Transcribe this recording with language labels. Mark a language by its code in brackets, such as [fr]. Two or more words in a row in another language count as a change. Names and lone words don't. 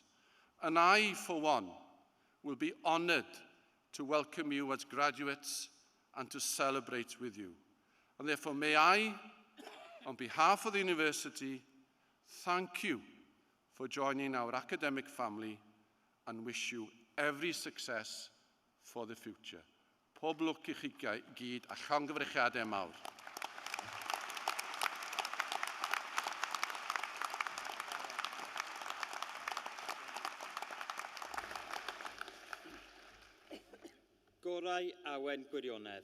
[en] And I, for one, will be honored to welcome you as graduates and to celebrate with you. And therefore, may I, on behalf of the university, thank you for joining our academic family and wish you every success for the future. [cy] Pob lwc I chi gyd a llongyfarchiadau mawr. Gorau awen gwirionedd.